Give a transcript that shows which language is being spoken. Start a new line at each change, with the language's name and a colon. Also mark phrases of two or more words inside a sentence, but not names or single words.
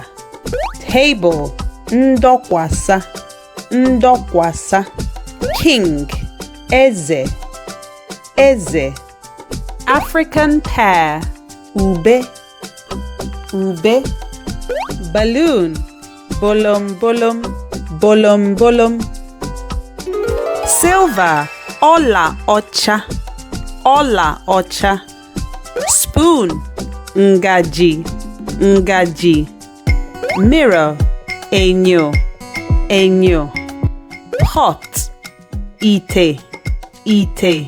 Igbo: Table, ndọkwasa, ndọkwasa. King, eze, eze.
English: African pear,
Igbo: ube, ube.
English: Balloon,
Igbo: bolom bolom, bolom bolom.
English: Silver,
Igbo: ọla ọcha, ọla ọcha. Spoon, ngaji, ngaji. Mirror, enyo, enyo. Pot, ite, ite.